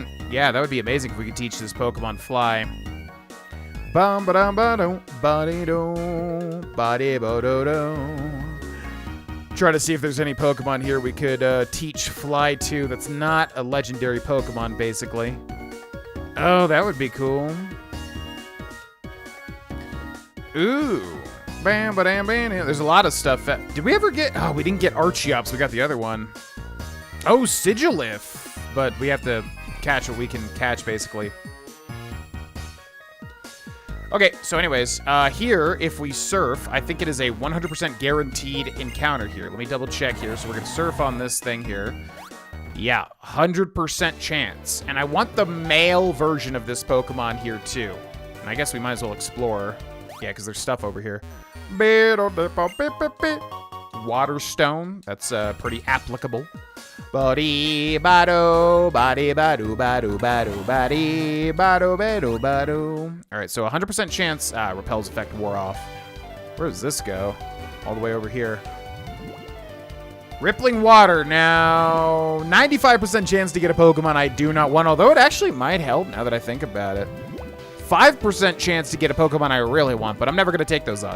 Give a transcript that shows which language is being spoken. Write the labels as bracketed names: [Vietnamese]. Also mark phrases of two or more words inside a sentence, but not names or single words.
[English] Yeah, that would be amazing if we could teach this Pokemon Fly. Try to see if there's any Pokemon here we could teach Fly to that's not a legendary Pokemon, basically. Oh, that would be cool. Ooh. Bam, ba-dam, bam. There's a lot of stuff. Did we ever get... Oh, we didn't get Archeops. We got the other one. Oh, Sigilif. But we have to catch what we can catch, basically. Okay, so anyways, here, if we surf, I think it is a 100% guaranteed encounter here. Let me double check here. So we're going to surf on this thing here. Yeah, 100% chance. And I want the male version of this Pokemon here, too. And I guess we might as well explore. Yeah, because there's stuff over here. Water Stone. That's pretty applicable. Body bado, body bado, bado, bado, body bado, bado, bado. All right, so 100% chance. Repel's effect wore off. Where does this go? All the way over here. Rippling Water. Now, 95% chance to get a Pokemon I do not want, although it actually might help now that I think about it. 5% chance to get a Pokemon I really want, but I'm never going to take those odds.